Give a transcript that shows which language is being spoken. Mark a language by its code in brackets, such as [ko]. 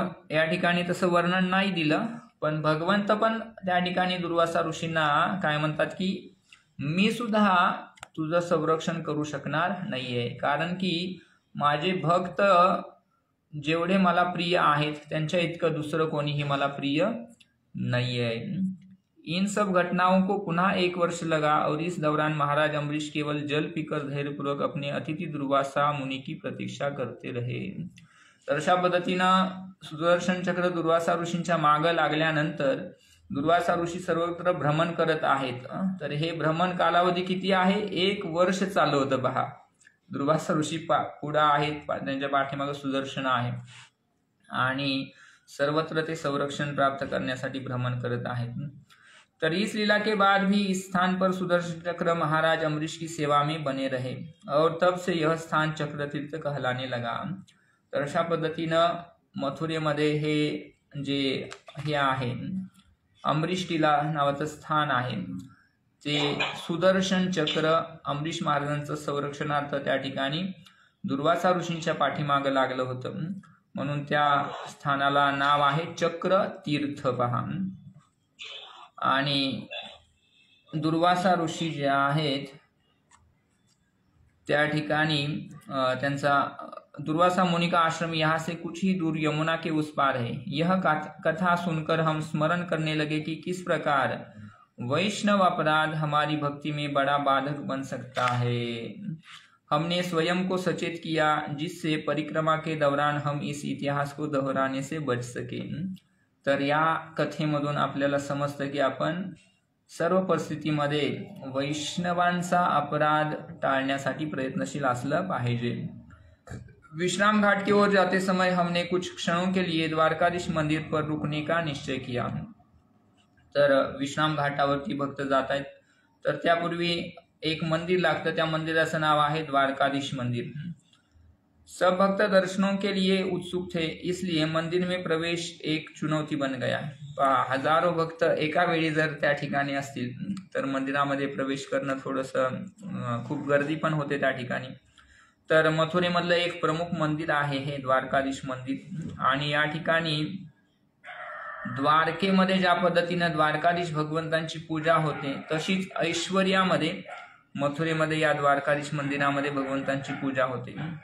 [mr] या ठिकाणी तसं वर्णन नाही दिलं, पण भगवंत पण त्या ठिकाणी दुर्वासा ऋषींना काय म्हणतात की मी सुद्धा तुझं संरक्षण करू शकणार नाहीये, कारण की माझे भक्त जेवढे मला प्रिय आहेत त्यांच्या इतकं दुसरं कोणीही मला प्रिय [hi] नहीं है. इन सब घटनाओं को पुनः 1 वर्ष लगा और इस दौरान महाराज अम्बरीश केवल जल पीकर धैर्यपूर्वक अपने अतिथि दुर्वासा मुनि की प्रतीक्षा करते रहे. [mr] तर अशा पद्धतीनं सुदर्शन चक्र दुर्वासा ऋषींच्या मागं लागल्यानंतर दुर्वासा ऋषी सर्वत्र भ्रमण करत आहेत. तर हे भ्रमण कालावधी किती आहे, 1 वर्ष चालू होतं पहा. दुर्वासा ऋषी पुढे आहेत, त्यांच्या पाठीमागे सुदर्शन आहे, आणि सर्वत्र ते संरक्षण प्राप्त करण्यासाठी भ्रमण करत आहेत. [hi] तर इस लीला के बाद भी इस स्थान पर सुदर्शन चक्र महाराज अम्बरीश की सेवा में बने रहे और तब से यह स्थान चक्रतीर्थ कहलाने लगा. [mr] तर अशा पद्धतीनं मथुरेमध्ये हे आहे अम्बरीश टीला नावाचं स्थान आहे. ते सुदर्शन चक्र अमरीश महाराजांचं संरक्षणार्थ त्या ठिकाणी दुर्वासा ऋषींच्या पाठीमागं लागलं होतं, म्हणून त्या स्थानाला नाव आहे चक्र तीर्थ पहा. आणि दुर्वासा ऋषी जे आहेत त्या ठिकाणी त्यांचा [hi] दुर्वासा मुनि का आश्रम यहाँ से कुछ ही दूर यमुना के उस पार है. यह कथा सुनकर हम स्मरण करने लगे कि किस प्रकार वैष्णव अपराध हमारी भक्ति में बड़ा बाधक बन सकता है. हमने स्वयं को सचेत किया जिससे परिक्रमा के दौरान हम इस इतिहास को दोहराने से बच सके. [mr] तर या कथेमधून आपल्याला समजतं की आपण सर्व परिस्थितीमध्ये वैष्णवांचा अपराध टाळण्यासाठी प्रयत्नशील असलं पाहिजे. [hi] विश्राम घाट की ओर जाते समय हमने कुछ क्षणों के लिए द्वारकाधीश मंदिर पर रुकने का निश्चय किया. [mr] तर विश्राम घाटावरती भक्त जात आहेत, तर त्यापूर्वी एक मंदिर लागतं, त्या मंदिराचं नाव आहे द्वारकाधीश मंदिर. [hi] सब भक्त दर्शनों के लिए उत्सुक थे, इसलिए मंदिर में प्रवेश एक चुनौती बन गया. [mr] हजारो भक्त एका वेळी जर त्या ठिकाणी असतील तर मंदिरामध्ये प्रवेश करणं थोडंसं खूप गर्दी पण होते त्या ठिकाणी. तर मथुरेमधलं एक प्रमुख मंदिर आहे हे द्वारकाधीश मंदिर. आणि या ठिकाणी द्वारकेमध्ये ज्या पद्धतीनं द्वारकाधीश भगवंतांची पूजा होते तशीच ऐश्वर्यामध्ये मथुरेमध्ये या द्वारकाधीश मंदिरामध्ये भगवंतांची पूजा होते.